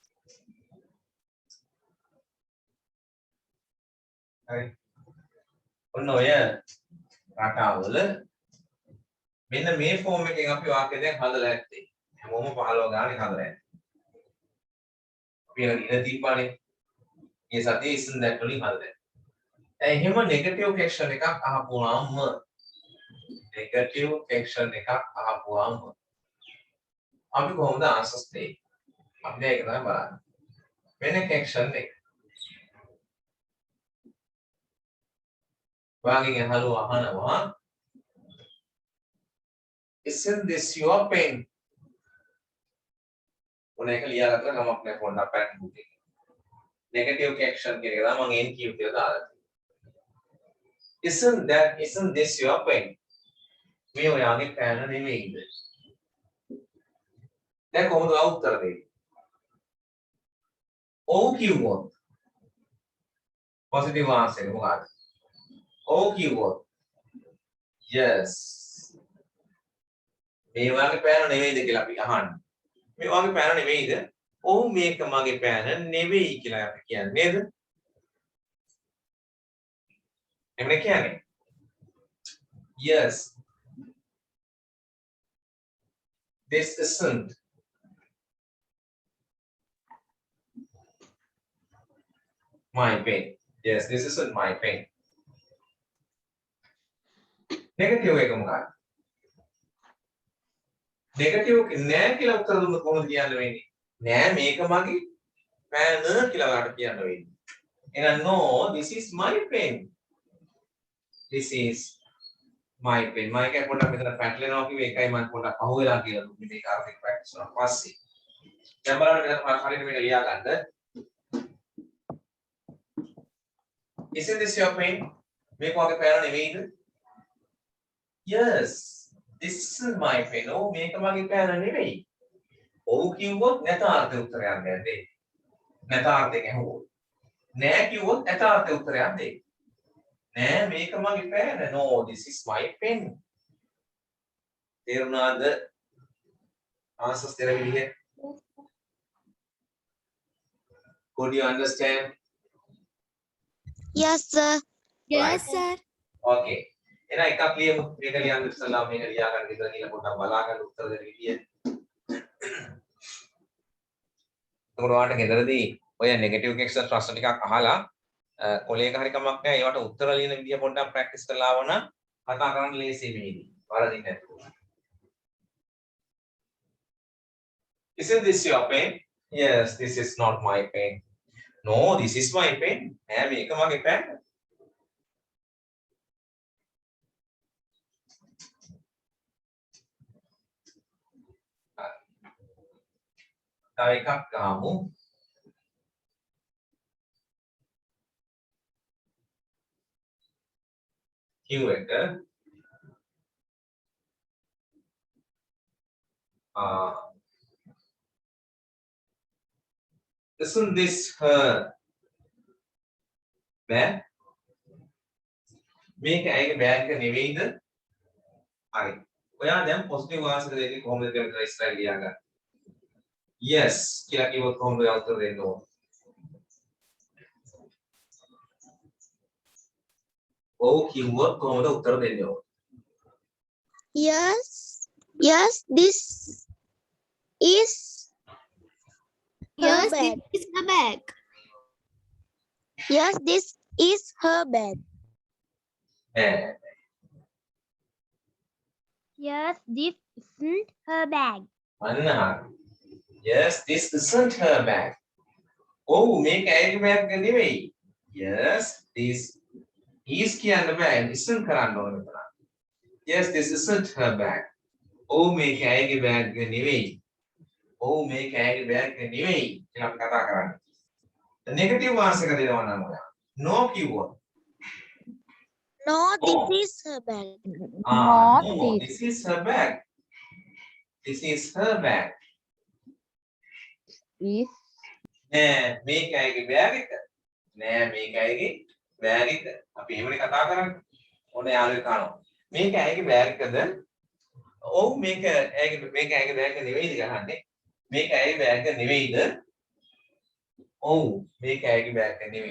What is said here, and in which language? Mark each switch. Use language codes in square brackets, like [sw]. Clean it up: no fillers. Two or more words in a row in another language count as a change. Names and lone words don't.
[si] හරි. ඔන්න ඔය රටාවල මෙන්න මේ ෆෝම් එකෙන් අපි වාක්‍ය දැන් හදලා ඇත්තේ. හැමෝම 15 ගානේ හදලා ඇත්තේ. අපි ඉන දීපානේ. මේ සතියේ [en] isn't that [si] වලින් හදලා ඇත්තේ. දැන් එහෙම [en] negative question [si] එකක් අහපුවාම [en] negative question [si] එකක් අහපුවාම අපි කොහොමද ආන්සර්ස් දෙන්නේ? අපි දැන් ඒක තමයි බලන්නේ. වෙන කෙක්ෂන් එක. වාගෙන් අහනවා [en] isn't this your pen? [si] ඔන්න ඒක ලියලා ගන්න කමක් නැහැ පොඩ්ඩක් [en] pattern book [si] එකේ. [en] negative question [si] කියන එක තමයි මම NQ කියලා දාලා තියෙන්නේ. [en] isn't this your pen? [si] මේ ඔයාගේ පෑන නෙමෙයිද? දැන් කොහොමද උත්තර දෙන්නේ? ඔව් කිව්වොත් [en] positive answer [si] එක මොකක්ද? ඔව් කිව්වොත් yes මේ වගේ පෑන නෙවෙයිද කියලා අපි අහන්නේ. මේ වගේ පෑන නෙවෙයිද? ඔව් මේක මගේ පෑන නෙවෙයි කියලා අපි කියන්නේ නේද? එමෙ කියන්නේ [en] yes this isn't my pen. Yes this isn't my pen. [si] negative එක මොකක්ද? නෙගටිව් නෑ කියලා උත්තර දුන්නොත් කොහොමද කියන්න වෙන්නේ? නෑ මේක මගේ පෑන කියලා ඔයාලට කියන්න වෙන්නේ. [en] එහෙනම් no this is my pen. This is my pen. [si] my එක පොඩ්ඩක් මෙතන පැටලෙනවා කිව්වේ ඒකයි මම පොඩ්ඩක් අහුවෙලා කියලා දුන්නේ මේක අරගෙන ප්‍රැක්ටිස් කරලා පස්සේ. දැන් බලන්න මෙතන හරියට මේක ලියා ගන්න. [en] Isn't this your pen? මේක වගේ පෑන නෙවෙයිද? Yes. This isn't my pen. [si] Oh, මේක මගේ පෑන නෙවෙයි. ඔව් කිව්වොත් නැතාර්ථ උත්තරයක් දෙන්නේ. නැතාර්ථයෙන් ඇහුවොත්. නෑ කිව්වොත් නැතාර්ථ උත්තරයක් දෙන්නේ. නෑ මේක මගේ පෑන. [en] No, this is my pen. [si] තේරුණාද answers දෙන විදිහ? [en] Could you understand? Yes, sir. Yes, sir. [si] Okay. එහෙනම් එකක් ලියමු. මේක ලියන්න ඉස්සෙල්ලා මේක ලියා ගන්න විතර කියලා පොඩ්ඩක් බලා ගන්න උත්තර දෙන්න විදිය. එතකොට ඔයාලට ගෙදරදී ඔය නෙගටිව් එක්සස් ප්‍රශ්න ටිකක් අහලා කොලේක හරි කමක් නැහැ. ඒවට උත්තර ලියන විදිය පොඩ්ඩක් ප්‍රැක්ටිස් කරලා ආවම කතා කරන්න ලේසියි මේදී. වරදින්නේ නැතුව. [en] Isn't this your pen? Yes, this is not my pen. No, this is my pen. [si] නෑ මේක මගේ pen. තව එකක් ගමු. [en] Q එක isn't this her bag? [si] මේක ඇයිගේ බෑග් එක නෙවෙයිද? හරි. ඔයා දැන් [en] positive answer [si] දෙන්නේ කොහොමද කියලා විතර ඉස්සරහ ලියා ගන්න. Yes කියලා කිව්වොත් කොහොමද උත්තර දෙන්න ඕන? ඔව් කිව්වොත් කොහොමද උත්තර දෙන්න ඕන? [en] Yes. Yes, this is her bag. This is her bag. Yes, this is her bag. [si] නෑ. [en] Yes, this isn't her bag. [si] අන්න හරි. [en] Yes, this isn't her bag. [si] ඔව් මේක ඇයිගේ බෑග් එක නෙවෙයි. [en] Yes, this is [si] කියන්න බෑ. isn't කරන්න ඕන මෙතන. [en] Yes, this isn't her bag. [si] ඔව් මේක ඇයිගේ බෑග් එක නෙවෙයි. ඔව් මේක ඇයිගේ බෑග් එක නෙවෙයි කියලා අපි කතා කරන්නේ. [en] negative answer [si] එක දෙනවා නම් ඔයා. no කිව්වොත්. [en] No, this is her bag. No, this is her bag. This is her bag. Is [si] නෑ මේක ඇයිගේ බෑග් එක. නෑ මේක ඇයිගේ බෑග් එක. අපි එහෙමනේ කතා කරන්නේ. ඕන යාළුවෙක් කනවා. මේක ඇයිගේ බෑග් එකද? ඔව් මේක ඇයිගේ බෑග් එක නෙවෙයිද ගහන්නේ. මේක ඇයිගේ බෑග් එක නෙවෙයිද? ඔව් මේක ඇයිගේ බෑග් එක නෙවෙයි.